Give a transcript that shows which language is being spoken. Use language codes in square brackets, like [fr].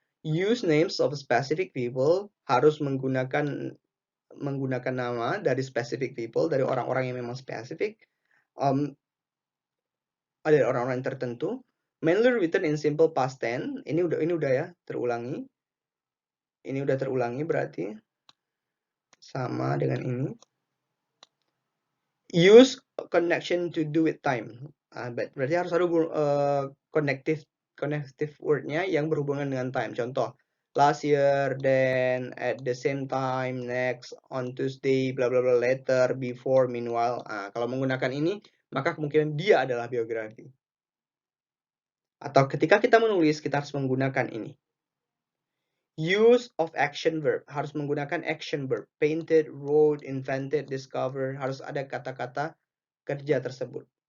[en] Use names of specific people, [id] harus menggunakan nama dari specific people, dari orang-orang yang memang spesifik. Ada orang-orang tertentu. [en] Mainly written in simple past tense. [id] Ini udah ya, terulangi. Ini udah terulangi berarti sama dengan ini. [en] Use connection to do with time. [id] Berarti harus ada connective word-nya yang berhubungan dengan time. [en] Contoh, last year, then, at the same time, next, on Tuesday, bla bla bla, later, before, meanwhile. [id] Kalau menggunakan ini, maka kemungkinan dia adalah biografi. Atau ketika kita menulis, kita harus menggunakan ini. [en] Use of action verb, [id] harus menggunakan action verb. Painted, wrote, invented, discover, harus ada kata-kata kerja tersebut.